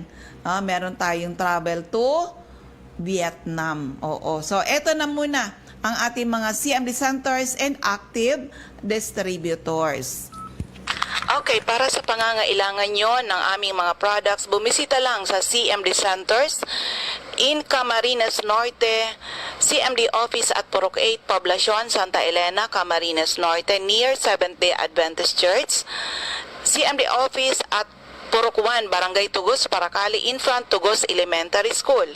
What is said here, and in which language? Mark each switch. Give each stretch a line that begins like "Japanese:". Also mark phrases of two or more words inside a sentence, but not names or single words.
Filipino: Meron tayong
English: travel to Vietnam.
Filipino: So, eto na muna ang ating mga
English: CMD centers and active distributors.
Filipino: Okay, para sa pangangailangan nyo ng aming mga products, bumisita lang sa
English: CMD Centers in Camarines Norte, CMD Office at Purok 8, Poblacion, Santa Elena, Camarines Norte, near Seventh-day Adventist Church, CMD Office at Purok 1, Barangay Tugos, Paracali, in front Tugos Elementary School.